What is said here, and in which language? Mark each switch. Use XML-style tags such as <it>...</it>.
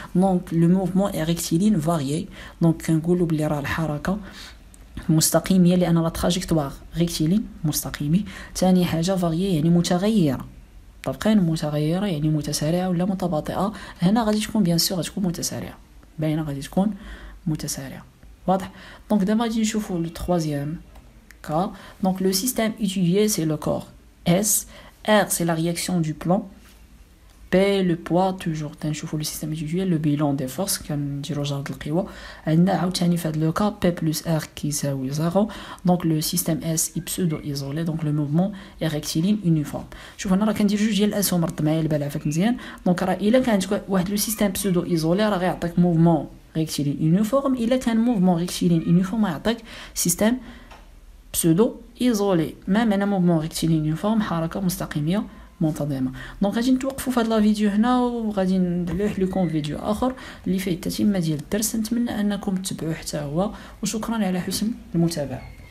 <ar>دونك لو موفمون اي ريكتيلين فاريي. دونك كنقولوا بلي راه الحركه مستقيميه لان لا تراجيكتوار ريكتيلين مستقيمي. ثاني حاجه فاريي يعني متغيره. طبقين متغيره يعني متسارعه ولا متباطئه. هنا غادي تكون بيان سور غتكون متسارعه، باينه غادي تكون متسارعه. واضح؟ دونك دابا غادي نشوفوا لو troisième cas.</ar> <fr>Donc le système étudié c'est le corps S. R c'est la réaction du plan. P le poids toujours تنشوفوا le système étudié le bilan des forces</fr> <ar>كنديروا جرد القوى. عندنا عاوتاني في هذا لو كا P plus R كيساوي 0.</ar> <fr>donc le système S est pseudo isolé. donc le mouvement est rectiligne uniforme.</fr> <ar>شوف هنا راه كندير جوج ديال الاسهم رد معايا البال عافاك مزيان. دونك راه الا كان عندك واحد لو سيستيم بسودو ايزولي راه غيعطيك موفمون ريكتيلين يونيفورم. الا كان موفمون ريكتيلين يونيفورم غيعطيك سيستيم بسودو ايزولي. ما معنى موفمون ريكتيلين يونيفورم؟ حركه مستقيميه منتظمه. دونك غادي نتوقفوا في هذا لا فيديو هنا وغادي نلوح لكم فيديو اخر اللي فيه التتمه ديال الدرس. نتمنى انكم تتبعوه حتى هو، وشكرا على حسن المتابعه.</ar>